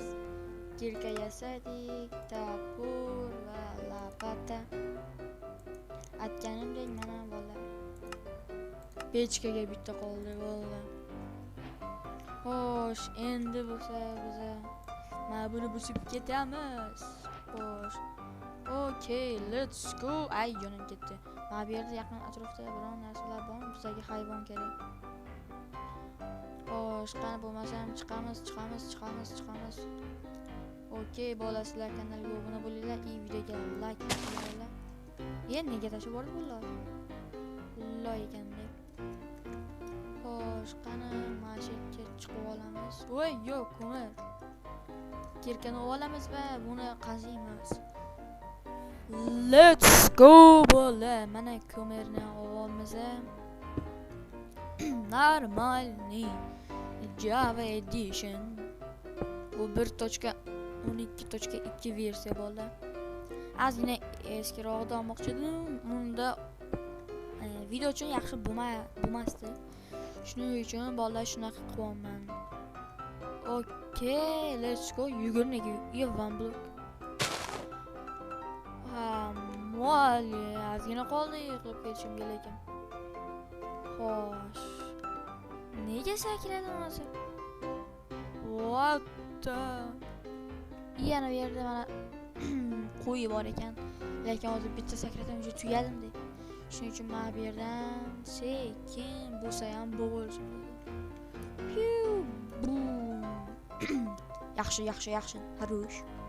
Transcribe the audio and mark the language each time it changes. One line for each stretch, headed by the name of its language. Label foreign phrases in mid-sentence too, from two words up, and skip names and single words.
Uzbek: Kirka yasadik, tapur va lapata. Aytganimdek mana bola. Pechkaga bitta qoldi bola. Xo'sh, endi bo'lsa biz mana buni buzib ketamiz. Xo'sh.
English: Okay, let's go.
Uzbek: Ay, jonim ketdi. Mana bu yerda yaqin atrofda biron narsalar bormi? Bizga hayvon kerak. Xo'sh, qani bo'lmasam chiqamiz. Okay, bolasizlar kanalga obuna bo'linglar, videoga like bosinglar. Nega tashib bordi bular? Loy ekandek. Xo'sh, qani mana shu yerga chiqib olamiz. Voy, yo'q, ko'mir. Kirkani olamiz va buni qaziymiz.
English: Let's go bola.
Uzbek: Mana ko'mirni olamiz.
Russian: Normalniy Java Edition.
Uzbek: Bu 1.12.2 versiya bola. Ozgina eskirog'ida olmoqchi edim. Unda video uchun yaxshi bo'lmasdi. Shuning uchun bola shunaqa qilyapman.
English: Okay, let's go. Yugurniga one block.
Uzbek: Moli, ozgina qoldi yiqilib ketishimga lekin. Xo'sh. Nega sakradi o'zi?
English: What the?
Uzbek: Yana bu yerda mana qo'y bor ekan. Lekin hozir bitta sakratam уже tugadim-da. Shuning uchun mana bu yerdan sekin bo'lsa ham bo'g'ilsin. Yaxshi. Harush.